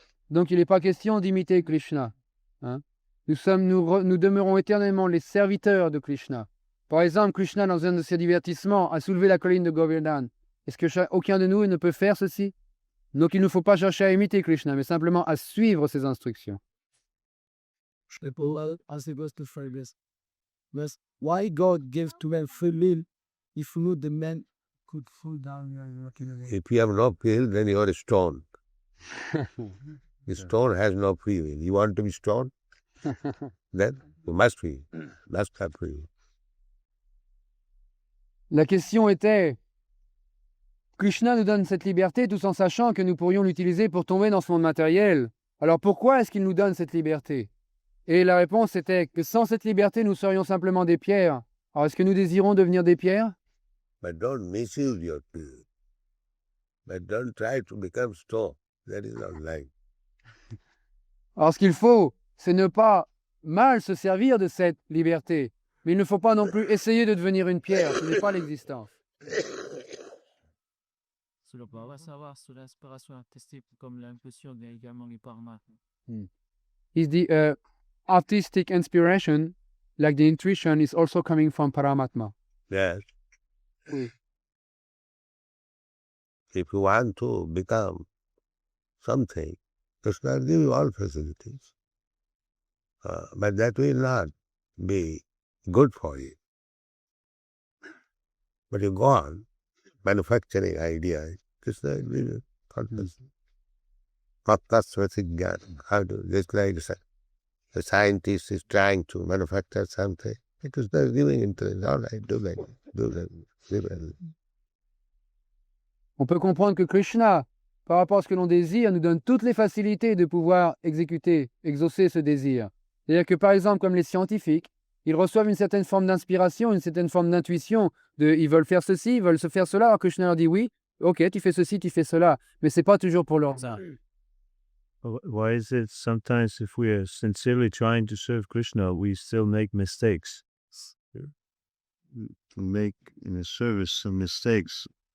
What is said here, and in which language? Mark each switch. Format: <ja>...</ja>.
<fr>Donc il n'est pas question d'imiter Krishna. Hein? Nous demeurons éternellement les serviteurs de Krishna. Par exemple, Krishna, dans un de ses divertissements, a soulevé la colline de Govardhan. Est-ce que aucun de nous ne peut faire ceci? Donc il ne faut pas chercher à imiter Krishna, mais simplement à suivre ses instructions.</fr> <en>People are supposed to forgive. But why God gave to man free will if not the man could fall down and walk away? If you have no free will, then you are a stone. The stone has no free will. You want to be stone? Then you must have free will.</en> <fr>La question était, Krishna nous donne cette liberté tout en sachant que nous pourrions l'utiliser pour tomber dans ce monde matériel. Alors pourquoi est-ce qu'il nous donne cette liberté? Et la réponse était que sans cette liberté, nous serions simplement des pierres. Alors est-ce que nous désirons devenir des pierres?</fr> <en>But don't misuse your free will. But don't try to become stone. That is not life.</en> <fr>Alors ce qu'il faut, c'est ne pas mal se servir de cette liberté. Mais il ne faut pas non plus essayer de devenir une pierre. Ce n'est pas l'existence. Cela peut savoir sur l'inspiration artistique comme l'impulsion vient également du Paramatma.</fr> <en>Is the artistic inspiration, like the intuition, is also coming from Paramatma? Yes.</en> <fr>Oui.</fr> <en>If you want to become something, Krishna will give you all facilities. But that will not be good for you. But you go on manufacturing ideas, Krishna will give you all facilities. How to, just like the scientist is trying to manufacture something. It is not giving interest. All right, do that, live it.</en> <fr>On peut comprendre que Krishna, par rapport à ce que l'on désire, nous donne toutes les facilités de pouvoir exaucer ce désir. C'est-à-dire que, par exemple, comme les scientifiques, ils reçoivent une certaine forme d'inspiration, une certaine forme d'intuition, ils veulent faire ceci, ils veulent se faire cela, alors Krishna leur dit oui, ok, tu fais ceci, tu fais cela, mais c'est pas toujours pour leur bien.</fr> <en>Why is it sometimes if we are sincerely trying to serve Krishna, we still make mistakes? To make in a service some mistakes.</en>